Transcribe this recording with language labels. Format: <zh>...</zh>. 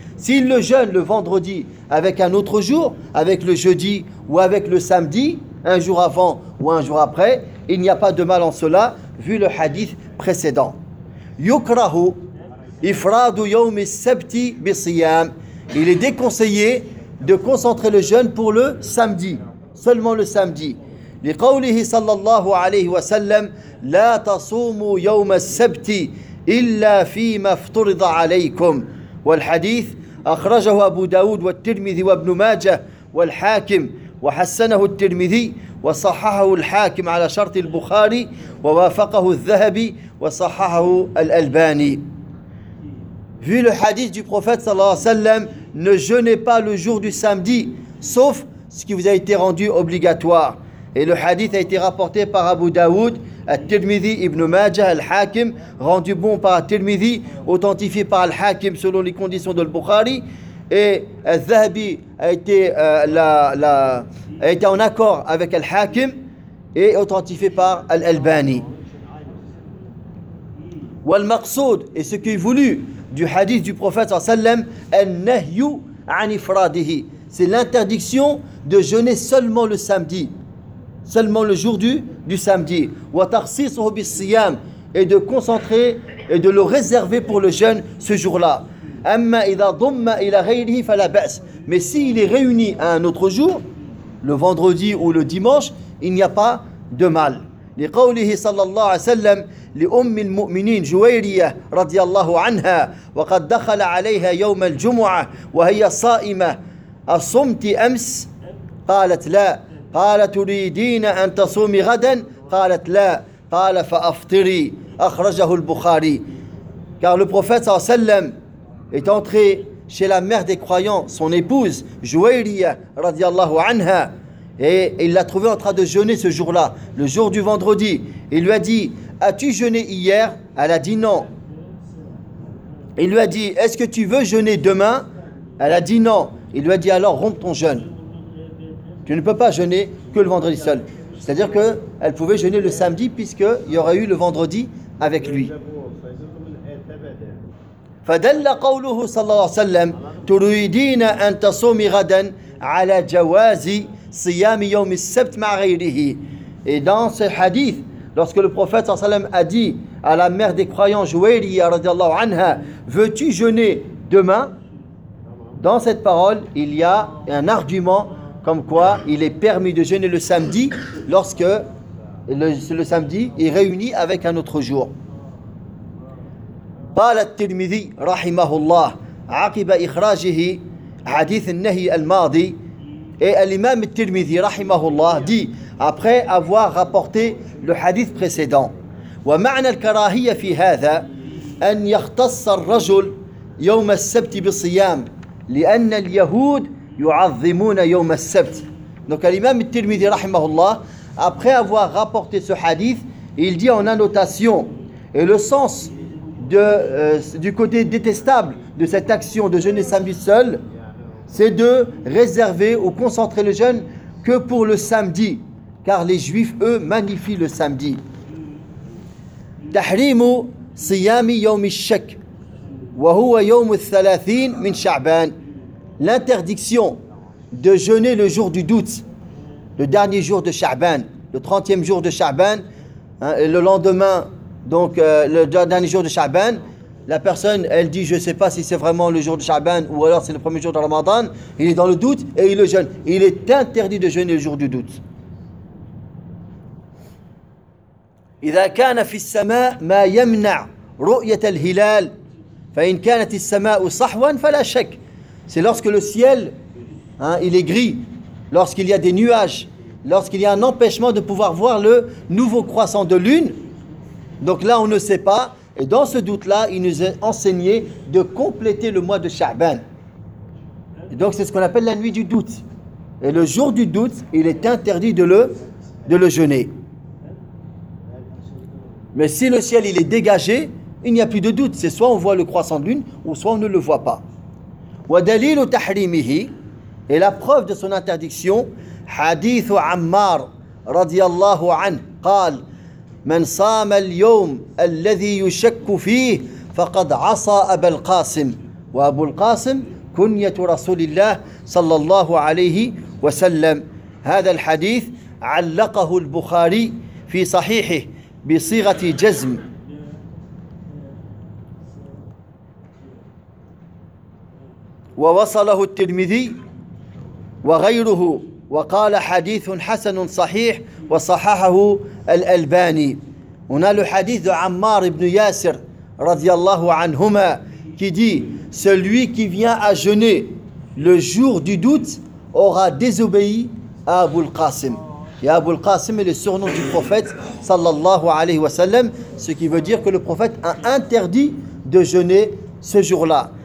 <fr>S'il le jeûne le vendredi avec un autre jour, avec le jeudi ou avec le samedi, un jour avant ou un jour après, il n'y a pas de mal en cela, vu le hadith précédent.</fr> <ar>يُكْرَهُ إِفْرَادُ يَوْمِ السَّبْتِ بِصِيَامِ.</ar> <fr>Il est déconseillé de concentrer le jeûne pour le samedi, seulement le samedi.</fr> <ar>لقوله صلى الله عليه وسلم لا تصوموا يوم السبت إلا فيما افترض عليكم. والحديث أخرجه أبو داود والترمذي وابن ماجه والحاكم وحسنه الترمذي وصححه الحاكم على شرط البخاري ووافقه الذهبي وصححه الألباني.</ar> <fr>Vu le hadith du prophète</fr> <ar>صلى الله عليه وسلم,</ar> <fr>ne jeûnez pas le jour du samedi sauf ce qui vous a été rendu obligatoire. Et le hadith a été rapporté par Abu Daoud, Al-Tirmidhi, Ibn Majah, Al-Hakim, rendu bon par Al-Tirmidhi, authentifié par Al-Hakim selon les conditions de Al-Bukhari. Et Al-Zahabi a été en accord avec Al-Hakim et authentifié par Al-Albani.</fr> <ar>Wal-Maqsoud,</ar> <fr>et ce qui est voulu du hadith du prophète sallam,</fr> <ar>Al-Nahyu an-Ifradihi,</ar> <fr>c'est l'interdiction de jeûner seulement le samedi. Seulement le jour du samedi.</fr> <ar>وَتَخْصِيصُهُ بِالصِّيَامِ.</ar> <fr>Et de concentrer et de le réserver pour le jeûne ce jour-là.</fr> <ar>أَمَّا إِذَا ضُمَّ إِلَى غَيْرِهِ فَلَا بَأْسِ.</ar> <fr>Mais s'il est réuni à un autre jour, le vendredi ou le dimanche, il n'y a pas de mal.</fr> <ar>لِقَوْلِهِ صَلَّى اللَّهُ عَلَيْهِ وَسَلَّمْ لِأُمِّ الْمُؤْمِنِينَ جُوَيْرِيَةَ رَضِيَ اللَّهُ عَنْهَا وَقَدْ دَخَلَ عَلَيْهَا يَوْمَ الْجُمُعَةِ وَهِيَ صَائِمَةٌ أَصُمْتِ أَمْسِ قَالَتْ لَا قال تريدين أن تصومي غدا قالت لا قال فأفطري أخرجه البخاري.</ar> <fr>Car le prophète</fr> <ar>sallallahu alayhi wa sallam</ar> <fr>est entré chez la mère des croyants, son épouse Jouayriya</fr> <ar>radiallahu anha,</ar> <fr>et il l'a trouvée en train de jeûner ce jour-là, le jour du vendredi. Il lui a dit, as-tu jeûné hier? Elle a dit non. Il lui a dit, est-ce que tu veux jeûner demain? Elle a dit non. Il lui a dit, alors rompe ton jeûne. Tu ne peux pas jeûner que le vendredi seul. C'est-à-dire qu'elle pouvait jeûner le samedi puisqu'il y aurait eu le vendredi avec lui.</fr> <ar>فَدَلَّ قَوْلُهُ صَلَّى اللَّهُ عَلَيْهِ وَسَلَّمْ تُرُيدِينَ أَنْ تَصُومِ غَدًا عَلَى جَوَازِ صِيَامِ يَوْمِ السَّبْتِ مَعَ غَيْرِهِ.</ar> <fr>Et dans ce hadith, lorsque le prophète</fr> <ar>صلى الله عليه وسلم</ar> <fr>a dit à la mère des croyants Jouayriya</fr> <ar>radiallahu anha,</ar> <fr>veux-tu jeûner demain? Dans cette parole, il y a un argument comme quoi il est permis de jeûner le samedi lorsque le samedi est réuni avec un autre jour.</fr> <ar>قال الترمذي رحمه الله عقب إخراجه حديث النهي الماضي.</ar> <fr>Et l'imam</fr> <ar>الترمذي رحمه الله</ar> <fr>dit, après avoir rapporté le hadith précédent,</fr> <ar>ومعنى الكراهية في هذا أن يختص الرجل يوم السبت بالصيام لأن اليهود يعظمون يوم السبت.</ar> <fr>Donc l'imam al-Tirmidhi rahimahullah, après avoir rapporté ce hadith, il dit en annotation, et le sens du côté détestable de cette action de jeûner samedi seul, c'est de réserver ou concentrer le jeûne que pour le samedi, car les juifs eux magnifient le samedi.</fr> <ar>تحريم صيام يوم الشك وهو يوم الثلاثين من شعبان.</ar> <fr>L'interdiction de jeûner le jour du doute, le dernier jour de Sha'ban, le 30e jour de Sha'ban, hein, le lendemain, donc le dernier jour de Sha'ban, la personne, elle dit, je ne sais pas si c'est vraiment le jour de Sha'ban ou alors c'est le premier jour de Ramadan, il est dans le doute et il le jeûne. Il est interdit de jeûner le jour du doute. إذا كان في السماء ما يمنع رؤية الهلال فإن كانت السماء صحوا فلا شك. C'est lorsque le ciel, hein, il est gris, lorsqu'il y a des nuages, lorsqu'il y a un empêchement de pouvoir voir le nouveau croissant de lune. Donc là, on ne sait pas. Et dans ce doute-là, il nous est enseigné de compléter le mois de Sha'ban. Et donc c'est ce qu'on appelle la nuit du doute. Et le jour du doute, il est interdit de le jeûner. Mais si le ciel il est dégagé, il n'y a plus de doute. C'est soit on voit le croissant de lune, ou soit on ne le voit pas.</fr> <ar>ودليل تحريمه الى</ar> <fr>preuve de son interdiction</fr> <ar>حديث عمار رضي الله عنه قال من صام اليوم الذي يشك فيه فقد عصى ابا القاسم وابو القاسم كنيه رسول الله صلى الله عليه وسلم. هذا الحديث علقه البخاري في صحيحه بصيغه جزم. ووصله الترمذي وغيره وقال حديث حسن صحيح وصححه الألباني. هنا الحديث عمار بن ياسر رضي الله عنهما</ar> <fr>qui dit celui qui vient à jeûner le jour du doute aura désobéi à Abu al-Qasim. Et Abu al-Qasim est le surnom du prophète</fr> <ar>sallallahu alayhi wa sallam,</ar> <fr>ce qui veut dire que le prophète a interdit de jeûner ce jour-là.</fr>